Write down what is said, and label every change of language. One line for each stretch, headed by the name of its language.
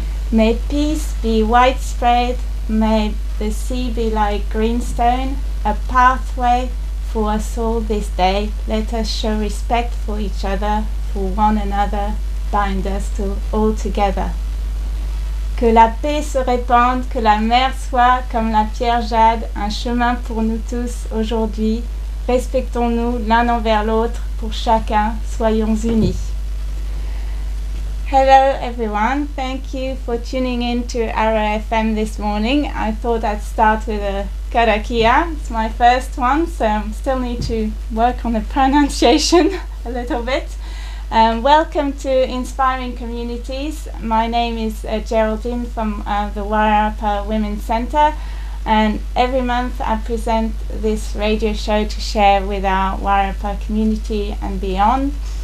English: May peace be widespread, may the sea be like greenstone, a pathway for us all this day. Let us show respect for each other, for one another, bind us all together.
French: Que la paix se répande, que la mer soit, comme la pierre jade, un chemin pour nous tous aujourd'hui. Respectons-nous l'un envers l'autre, pour chacun, soyons unis.
English: Hello everyone, thank you for tuning in to Arrow FM this morning. I thought I'd start with a karakia. It's my first one, so I still need to work on the pronunciation a little bit. Welcome to Inspiring Communities. My name is Geraldine from the Wairarapa Women's Centre, and every month I present this radio show to share with our Wairarapa community and beyond.